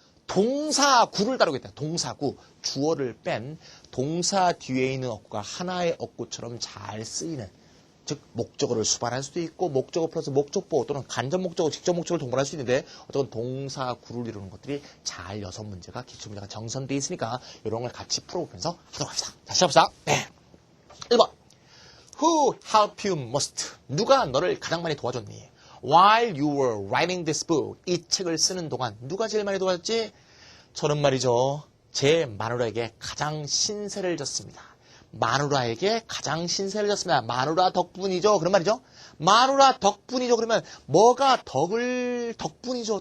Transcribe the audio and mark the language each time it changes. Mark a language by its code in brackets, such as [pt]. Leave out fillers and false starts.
[ko] 동사구를 다루고 있다. 동사구. 주어를 뺀 동사 뒤에 있는 어구가 하나의 어구처럼 잘 쓰이는 즉 목적어를 수반할 수도 있고 목적어 플러스 목적보 또는 간접 목적어, 직접 목적어를 동반할 수 있는데 어떤 동사구를 이루는 것들이 잘 6문제가 기출문제가 정선되어 있으니까 이런 걸 같이 풀어보면서 하도록 합시다. 자, 시작합시다. 네. 1번. [en] Who helped you most? [ko] 누가 너를 가장 많이 도와줬니? [en] While you were writing this book. [ko] 이 책을 쓰는 동안 누가 제일 많이 도와줬지? 저는 말이죠. 제 마누라에게 가장 신세를 졌습니다. 마누라에게 가장 신세를 졌습니다. 마누라 덕분이죠. 그런 말이죠. 마누라 덕분이죠. 그러면 뭐가 덕분이죠.